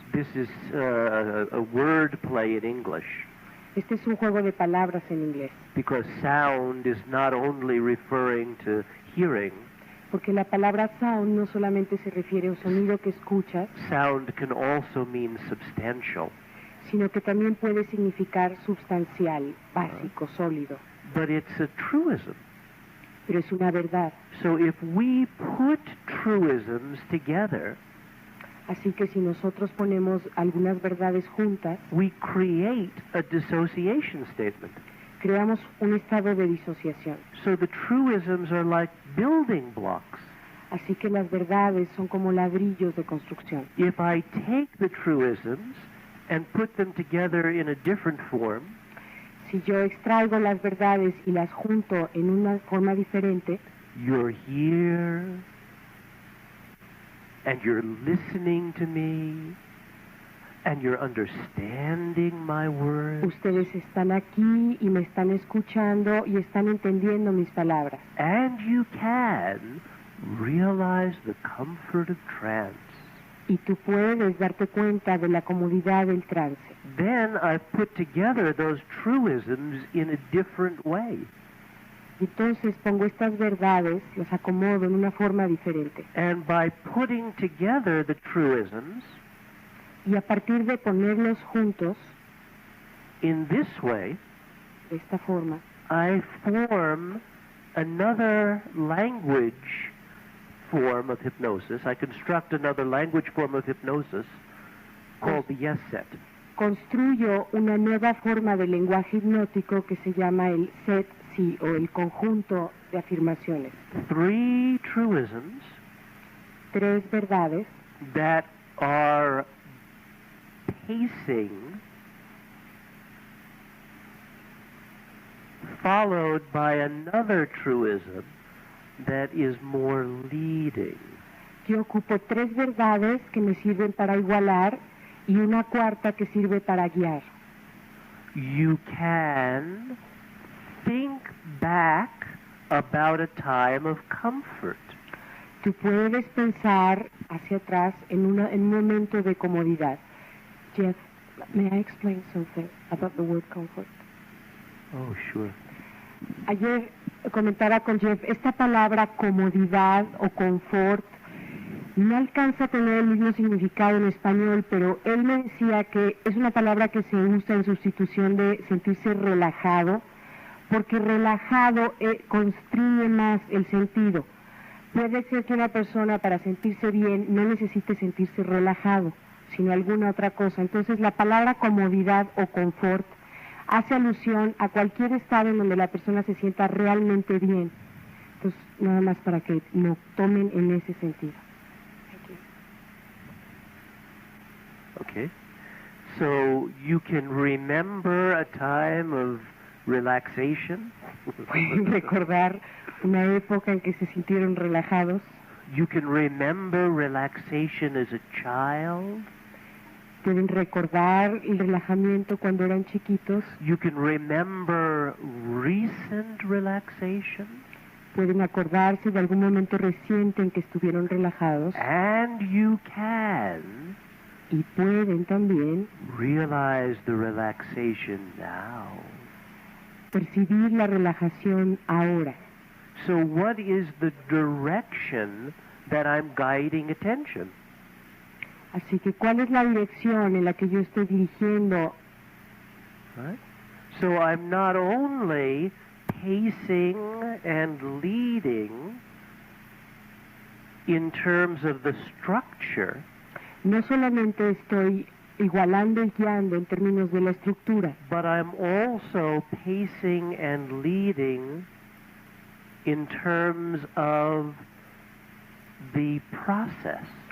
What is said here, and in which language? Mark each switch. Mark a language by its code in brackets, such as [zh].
[en] This is a word play in English, [es] Este es un juego de palabras en inglés, [en] because sound is not only referring to hearing, [es] porque la palabra sound no solamente se refiere a un sonido que escuchas, [en] sound can also mean substantial. [es] sino que también puede significar substancial, básico, sólido. [en] But it's a truism. [es] Pero es una verdad. [en] So if we put truisms together, [es] Así que si nosotros ponemos algunas verdades juntas, [en] we create a dissociation statement. [es] creamos un estado de disociación. [en] So the truisms are like building blocks. [es] Así que las verdades son como ladrillos de construcción. [en] If I take the truisms and put them together in a different form, [es] Si yo extraigo las verdades y las junto en una forma diferente, [en] you're here and you're listening to me and you're understanding my words [es] ustedes están aquí y me están escuchando y están entendiendo mis palabras. [en] and you can realize the comfort of trance. [es] Y tú puedes darte cuenta de la comodidad del trance. [en] Then I've put together those truisms in a different way. [es] Entonces pongo estas verdades, las acomodo en una forma diferente. [en] And by putting together the truisms [es] Y a partir de ponerlos juntos, [en] in this way, [es] de esta forma, [en] I form another language form of hypnosis. I construct another language form of hypnosis called the yes set. [es] construyo una nueva forma de lenguaje hipnótico que se llama el set sí o el conjunto de afirmaciones. [en] 3 truisms [es] 3 verdades [en] that are pacing, followed by another truism that is more leading. [es] Yo ocupo 3 verdades que me sirven para igualar y una cuarta que sirve para guiar. [en] You can think back about a time of comfort. [es] Tú puedes pensar hacia atrás en un momento de comodidad. [en] Jeff, may I explain something about the word comfort? Oh, sure. [es] Ayer comentaba con Jeff, esta palabra comodidad o confort no alcanza a tener el mismo significado en español, pero él me decía que es una palabra que se usa en sustitución de sentirse relajado, porque relajado constriñe más el sentido. Puede ser que una persona para sentirse bien no necesite sentirse relajado, sino alguna otra cosa. Entonces la palabra comodidad o confort hace alusión a cualquier estado en donde la persona se sienta realmente bien. Entonces, nada más para que lo tomen en ese sentido. [en] Okay. So you can remember a time of relaxation. [es] Pueden recordar una época en que se sintieron relajados. [en] You can remember relaxation as a child. [es] Pueden recordar el relajamiento cuando eran chiquitos. [en] You can remember recent relaxation. [es] Pueden acordarse de algún momento reciente en que estuvieron relajados. [en] And you can [es] Y pueden también [en] realize the relaxation now. [es] percibir la relajación ahora. [en] So what is the direction that I'm guiding attention? [es] Así que, ¿cuál es la dirección en la que yo estoy dirigiendo? [en] Right? So I'm not only pacing and leading in terms of the structure, [es] No solamente estoy igualando y guiando en términos de la estructura, [en] but I'm also pacing and leading in terms of the process.